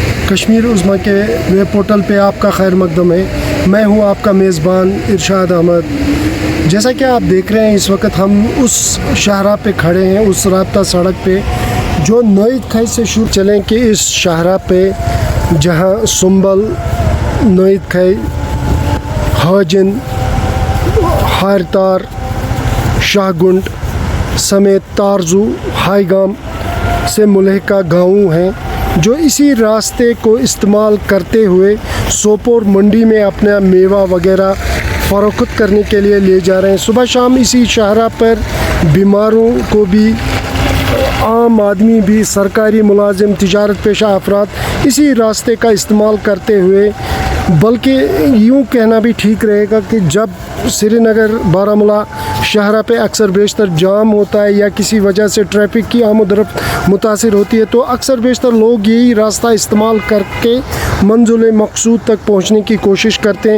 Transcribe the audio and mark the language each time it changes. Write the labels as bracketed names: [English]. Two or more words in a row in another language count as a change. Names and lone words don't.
[Urdu] کشمیر عظمیٰ کے ویب پورٹل پہ آپ کا خیر مقدم ہے. میں ہوں آپ کا میزبان ارشاد احمد. جیسا کہ آپ دیکھ رہے ہیں اس وقت ہم اس شاہراہ پہ کھڑے ہیں, اس رابطہ سڑک پہ جو نوید کھائی سے شروع چلیں کہ اس شاہراہ پہ جہاں سنبل, نوید کھائی, حاجن, ہارتار, شاہ گنڈ سمیت تارزو, ہائی گام سے ملحقہ گاؤں ہیں جو اسی راستے کو استعمال کرتے ہوئے سوپور منڈی میں اپنا میوہ وغیرہ فروخت کرنے کے لیے لے جا رہے ہیں. صبح شام اسی شاہراہ پر بیماروں کو بھی, عام آدمی بھی, سرکاری ملازم, تجارت پیشہ افراد اسی راستے کا استعمال کرتے ہوئے, بلکہ یوں کہنا بھی ٹھیک رہے گا کہ جب سری نگر بارہمولہ شاہراہ پہ اکثر بیشتر جام ہوتا ہے یا کسی وجہ سے ٹریفک کی آمد و رفت متاثر ہوتی ہے تو اکثر بیشتر لوگ یہی راستہ استعمال کر کے منزل مقصود تک پہنچنے کی کوشش کرتے ہیں.